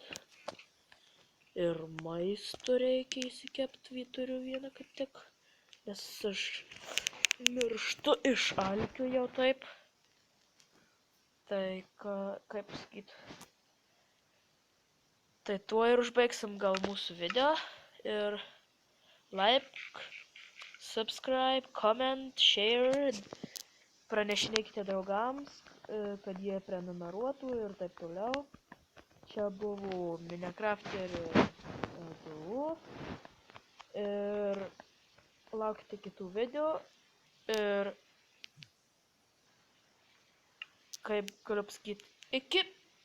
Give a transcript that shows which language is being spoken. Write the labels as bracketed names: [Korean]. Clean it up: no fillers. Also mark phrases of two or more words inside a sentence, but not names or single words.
[Lithuanian] Ir maisto reikia įsikepti, turiu vieną kaip tik. Nes aš mirštu iš alkio jau taip. Tai kaip sakyt. Tai tuo ir užbaigsim gal mūsų video. [English] Ir like, subscribe, comment, share. [Lithuanian] Pranešinėkite draugams, kad jie prenumeruotų ir taip toliau. Čia buvo Minecrafterio 2. Ir laukite kitų video. Ir kaip galiu pasakyti, iki.